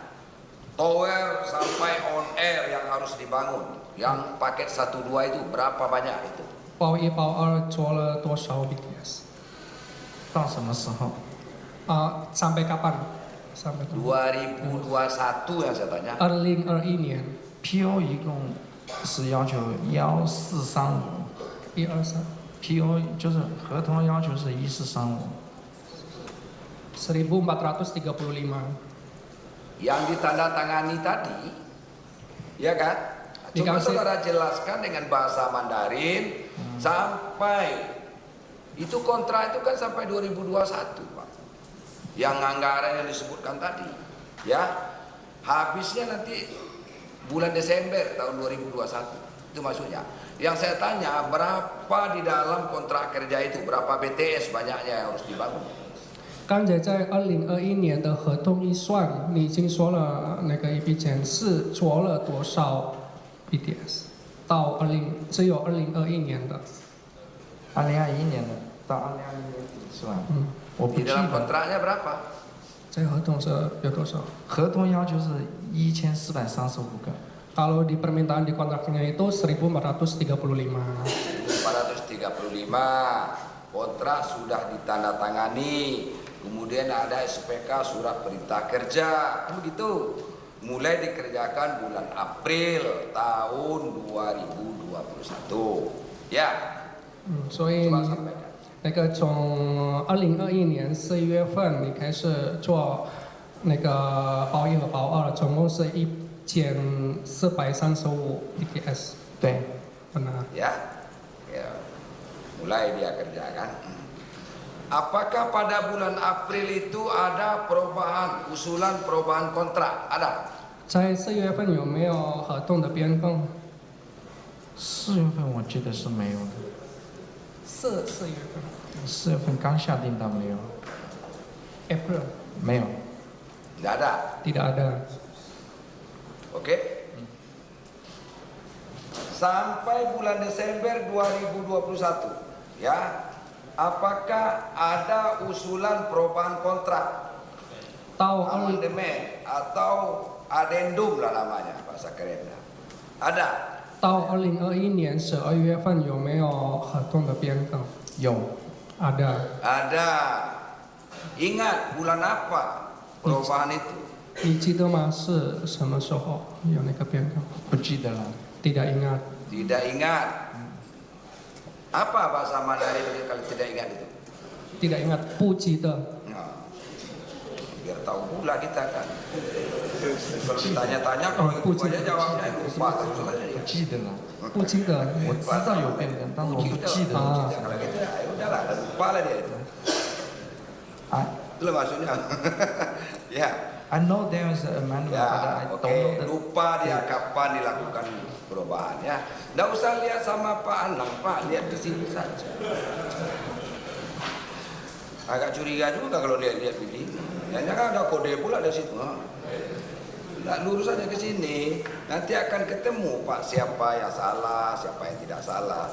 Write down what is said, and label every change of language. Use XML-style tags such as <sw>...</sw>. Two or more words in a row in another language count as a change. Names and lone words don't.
<id>Tower sampai</id> <en>on air</en> <id>yang harus dibangun. Yang paket 1-2 itu berapa banyak itu?</id> <zh>包1包2做了多少 BTS？到什么时候</zh> <id>？sampai kapan？ sampai 2021 yang saya tanya.</id> <zh>2021 年。 PO 一共是要求1435。 123。 PO 就是合同要求是1435。 1435.</zh> <id>Yang ditandatangani tadi, ya kan? Coba saudara jelaskan dengan bahasa Mandarin sampai itu kontrak itu kan sampai 2021, Pak. Yang anggaran yang disebutkan tadi, ya habisnya nanti bulan Desember tahun 2021 itu maksudnya. Yang saya tanya berapa di dalam kontrak kerja itu, berapa BTS banyaknya yang harus dibangun?</id> <zh>刚才在2021年的合同预算，你已经说了那个一笔钱是做了多少 BTS？到只有2021年的。 2021年的到2021年底是吧？我不记</zh> <id>Di dalam</id> <zh>得。</zh> <id>kontraknya berapa？</id> <zh>这合同是有多少？合同要求是1435个。</zh> <id>Kalau di permintaan di kontraknya itu 1435. 1435 kontrak sudah ditandatangani. Kemudian ada SPK surat perintah kerja, begitu. Mulai dikerjakan bulan April tahun 2021. Ya.</id> <zh>所以那个从2021年11月份你开始做那个包1和包2，总共是1435 BTS。对，</zh> <id>benar。 Ya, mulai dia kerjakan. Apakah pada bulan April itu ada perubahan, usulan perubahan kontrak? Ada.</id> <zh>在4月份有没有合同的变更？4月份我记得是没有的。 4月份。 4月份刚下订单没有。 April。没有。</zh> <id>Tidak ada. Tidak ada. Oke. Sampai bulan Desember 2021, ya. Apakah ada usulan perubahan kontrak? Amandemen atau adendum lah namanya bahasa kerennya. Ada.</id> <zh>到2021年12月份有没有合同的变更？有。</zh> <id>Ada. Ada. Ingat bulan apa perubahan itu?</id> <zh>你记得吗？是什么时候有那个变更？不记得了。</zh> <id>Tidak ingat. Tidak ingat. Apa bahasa Mandarin kalau tidak ingat itu? Tidak ingat,</id> <zh>不记得。</zh> <id>Nah, biar tahu pula kita kan. Kalau ditanya-tanya kalau itu aja jawabnya lupa terus aja.</id> <zh>不记得了。不记得。我知道有变更，但是我不记得。</zh> <id>Kalau gitu ya udahlah, lupa lah dia itu. Itulah maksudnya. Ya.</id> <en>I know there is an amendment,</en> <id>ya,</id> <en>but I don't know.</en> <id>Lupa dia kapan dilakukan perubahan ya. Nggak usah lihat sama Pak Anang, Pak lihat di sini saja. Agak curiga juga kalau lihat-lihat begini. Ya kan ada kode pula dari situ. Nggak lurus aja ke sini, nanti akan ketemu Pak siapa yang salah, siapa yang tidak salah.</id>